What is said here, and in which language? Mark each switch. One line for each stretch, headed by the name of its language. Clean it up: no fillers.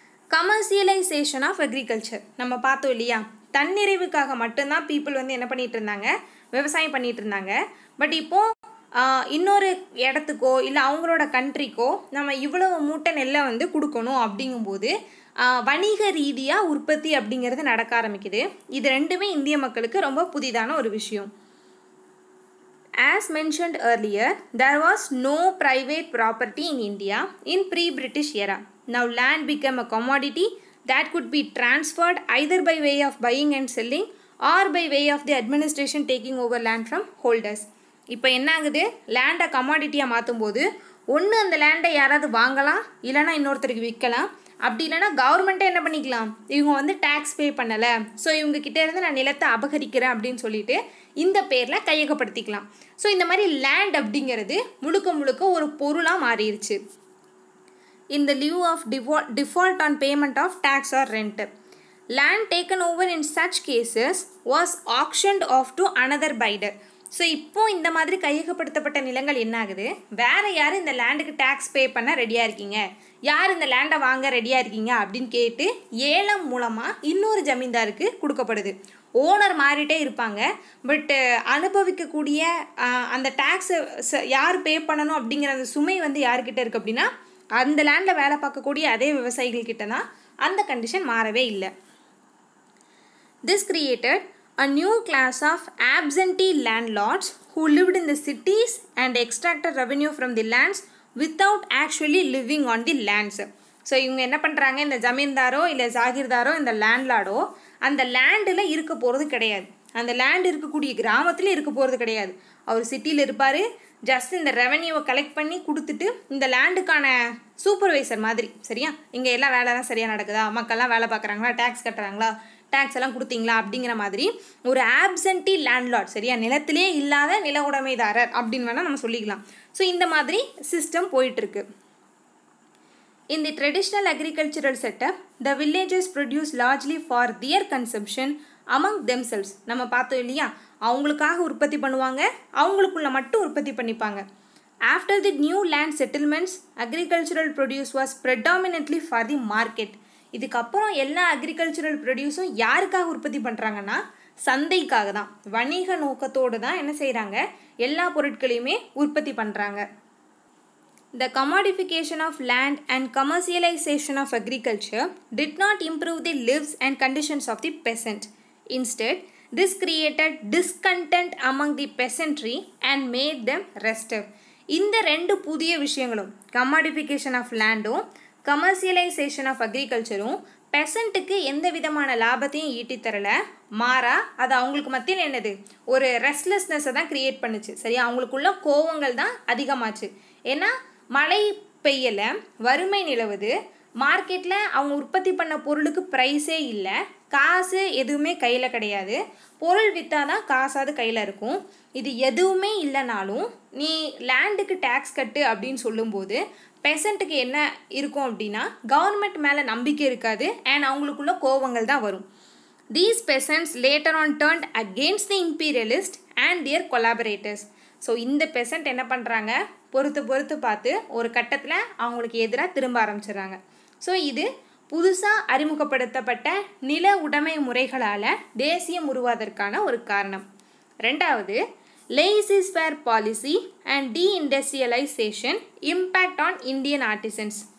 Tamil: Commercialisation of agriculture நம்ம பார்த்தோம் இல்லையா, தன்னிறைவுக்காக மட்டும்தான் பீப்புள் என்ன பண்ணிகிட்டு இருந்தாங்க, விவசாயம் பண்ணிகிட்டு இருந்தாங்க. பட் இப்போது இன்னொரு இடத்துக்கோ இல்லை அவங்களோட கண்ட்ரிக்கோ நம்ம இவ்வளவு மூட்டை நெல்லை வந்து கொடுக்கணும் அப்படிங்கும்போது வணிக ரீதியாக உற்பத்தி அப்படிங்கிறது நடக்க ஆரம்பிக்குது. இது ரெண்டுமே இந்திய மக்களுக்கு ரொம்ப புதிதான ஒரு விஷயம்.
English: As mentioned earlier, there was no private property in India in pre-British era. Now land became a commodity that could be transferred either by way of buying and selling or by way of the administration taking over land from holders.
Tamil: இப்போ என்ன ஆகுது, லேண்டை கமாடிட்டியாக மாற்றும் போது ஒன்று அந்த லேண்டை யாராவது வாங்கலாம், இல்லைனா இன்னொருத்தருக்கு விற்கலாம். அப்படி இல்லைனா கவர்மெண்ட்டே என்ன பண்ணிக்கலாம், இவங்க வந்து டேக்ஸ் பே பண்ணலை, ஸோ இவங்க கிட்டே இருந்து நான் நிலத்தை அபகரிக்கிறேன் அப்படின்னு சொல்லிட்டு இந்த பேரில் கையகப்படுத்திக்கலாம். ஸோ இந்த மாதிரி லேண்ட் அப்படிங்கிறது முழுக்க முழுக்க ஒரு பொருளாக மாறிடுச்சு.
English: In the lieu of default on payment of tax or rent, land taken over in such cases was auctioned off to another bidder.
Tamil: So இப்போ இந்த மாதிரி கையகப்படுத்தப்பட்ட நிலங்கள் என்ன ஆகுது, வேறு யார் இந்த லேண்டுக்கு டேக்ஸ் பே பண்ண ரெடியாக இருக்கீங்க, யார் இந்த லேண்டை வாங்க ரெடியாக இருக்கீங்க அப்படின்னு கேட்டு ஏலம் மூலமாக இன்னொரு ஜமீன்தாருக்கு கொடுக்கப்படுது. ஓனர் மாறிட்டே இருப்பாங்க, பட் அனுபவிக்கக்கூடிய அந்த டேக்ஸை யார் பே பண்ணணும் அப்படிங்கிற அந்த சுமை வந்து யார்கிட்ட இருக்குது அப்படின்னா அந்த லேண்டில் வேலை பார்க்கக்கூடிய அதே விவசாயிகள்கிட்ட தான். அந்த கண்டிஷன் மாறவே இல்லை.
English: This created a new class of absentee landlords who lived in the cities and extracted revenue from the lands without actually living on the lands.
Tamil: So இவங்க என்ன பண்ணுறாங்க, இந்த ஜமீன்தாரோ இல்லை ஜாகிர்தாரோ இந்த லேண்ட்லார்டோ அந்த லேண்டில் இருக்க போகிறது கிடையாது, அந்த லேண்ட் இருக்கக்கூடிய கிராமத்துலேயும் இருக்க போகிறது கிடையாது. அவர் சிட்டியில் இருப்பார், ஜஸ்ட் இந்த ரெவன்யூவை கலெக்ட் பண்ணி கொடுத்துட்டு இந்த லேண்டுக்கான சூப்பர்வைசர் மாதிரி, சரியா இங்கே எல்லாம் வேலைலாம் சரியாக நடக்குதா, மக்கள்லாம் வேலை பார்க்குறாங்களா, டேக்ஸ் கட்டுறாங்களா, டேக்ஸ் எல்லாம் கொடுத்தீங்களா அப்படிங்கிற மாதிரி ஒரு ஆப்சென்டி லேண்ட்லார்ட், சரியா நிலத்திலே இல்லாத நில உடைமைதாரர் அப்படின்னு வேணால் நம்ம சொல்லிக்கலாம். ஸோ இந்த மாதிரி சிஸ்டம் போயிட்டுருக்கு.
English: In the traditional agricultural setup, the villagers produce largely for their consumption among themselves.
Tamil: நம்ம பார்த்தோம் இல்லையா, அவங்களுக்காக உற்பத்தி பண்ணுவாங்க, அவங்களுக்குள்ள மட்டும் உற்பத்தி பண்ணிப்பாங்க.
English: After the new land settlements, agricultural produce was predominantly for the market.
Tamil: இதுக்கப்புறம் எல்லா அக்ரிகல்ச்சுரல் ப்ரொடியூஸும் யாருக்காக உற்பத்தி பண்ணுறாங்கன்னா சந்தைக்காக தான், வணிக நோக்கத்தோடு தான் என்ன செய்கிறாங்க, எல்லா பொருட்களையுமே உற்பத்தி பண்ணுறாங்க.
English: The commodification of land and commercialization of agriculture did not improve the lives and conditions of the peasant. Instead, this created discontent among the peasantry and made them restive.
Tamil: இந்த ரெண்டு புதிய விஷயங்களும், கமாடிஃபிகேஷன் ஆஃப் லேண்டும் கமர்ஷியலைசேஷன் ஆஃப் அக்ரிகல்ச்சரும் பெசண்ட்டுக்கு எந்த விதமான லாபத்தையும் ஈட்டித்தரலை, மாறா அது அவங்களுக்கு மத்தியில் என்னது ஒரு ரெஸ்ட்லெஸ்னஸை தான் க்ரியேட் பண்ணுச்சு. சரியா, அவங்களுக்குள்ள கோவங்கள் தான் அதிகமாச்சு. ஏன்னா மழை பெய்யலை, வறுமை நிலவுது, மார்க்கெட்டில் அவங்க உற்பத்தி பண்ண பொருளுக்கு ப்ரைஸே இல்லை, காசு எதுவுமே கையில் கிடையாது, பொருள் விற்றா தான் காசாவது கையில் இருக்கும். இது எதுவுமே இல்லைனாலும் நீ லேண்டுக்கு டேக்ஸ் கட்டு அப்படின்னு சொல்லும்போது பெசண்ட்டுக்கு என்ன இருக்கும் அப்படின்னா கவர்மெண்ட் மேலே நம்பிக்கை இருக்காது அண்ட் அவங்களுக்குள்ள கோவங்கள் தான் வரும்.
English: These peasants later on turned against the imperialist and their collaborators.
Tamil: So இந்த பெசண்ட் என்ன பண்ணுறாங்க, பொறுத்து பார்த்து ஒரு கட்டத்தில் அவங்களுக்கு எதிராக திரும்ப ஆரம்பிச்சிடுறாங்க. ஸோ இது புதுசாக அறிமுகப்படுத்தப்பட்ட நில உடைமை முறைகளால் தேசியம் உருவாவதற்கான ஒரு காரணம்.
English: ரெண்டாவது, laissez-faire policy and deindustrialization impact on Indian artisans.